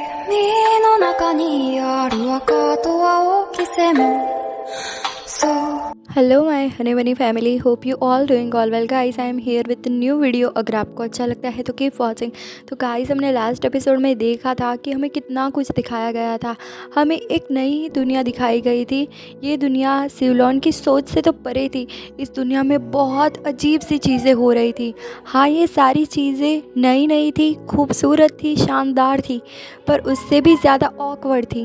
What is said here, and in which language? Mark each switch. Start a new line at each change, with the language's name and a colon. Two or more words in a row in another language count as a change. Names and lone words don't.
Japanese: 海の中にある赤と青き線そう
English: Hello my honey bunny family, Hope you all doing all well guys. I am here with new video.
Hindi: अगर आपको अच्छा लगता है तो
English: keep watching.
Hindi: तो गाइस, हमने
English: last episode
Hindi: में देखा था कि हमें कितना कुछ दिखाया गया था। हमें एक नई दुनिया दिखाई गई थी। ये दुनिया सिवलॉन की सोच से तो परे थी। इस दुनिया में बहुत अजीब सी चीज़ें हो रही थी। हाँ, ये सारी चीज़ें नई नई थी, खूबसूरत थी, शानदार थी, पर उससे भी ज़्यादा ऑकवर्ड थी।